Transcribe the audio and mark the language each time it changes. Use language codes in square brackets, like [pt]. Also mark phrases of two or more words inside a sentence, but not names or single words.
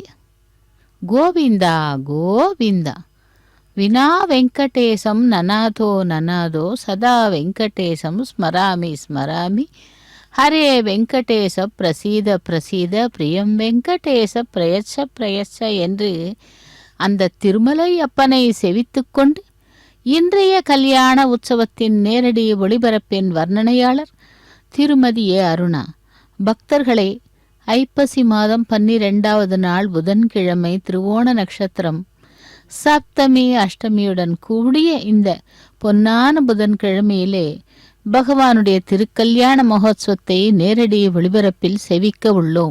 [sa] गोविंदा गोविंदा. विना वेंकटेशं ननाथो ननादो सदा वेंकटेशं स्मरामि स्मरामि. हरे वेंकटेश प्रसीद प्रसीद प्रियं वेंकटेश प्रयच्छ प्रयच्छ [ta] என்று அந்த திருமலை அப்பனை செவித்துக்கொண்டு இன்றைய கல்யாண உற்சவத்தின் நேரடி ஒளிபரப்பின் வர்ணனையாளர் திருமதி ஏ. அருணா. பக்தர்களே, ஐப்பசி மாதம் 12வது நாள் புதன்கிழமை திருவோண நட்சத்திரம் சப்தமி அஷ்டமியுடன் கூடிய இந்த பொன்னான புதன்கிழமையிலே பகவானுடைய திருக்கல்யாண மகோத்சவத்தை நேரடி ஒளிபரப்பில் செவிக்க உள்ளோம்.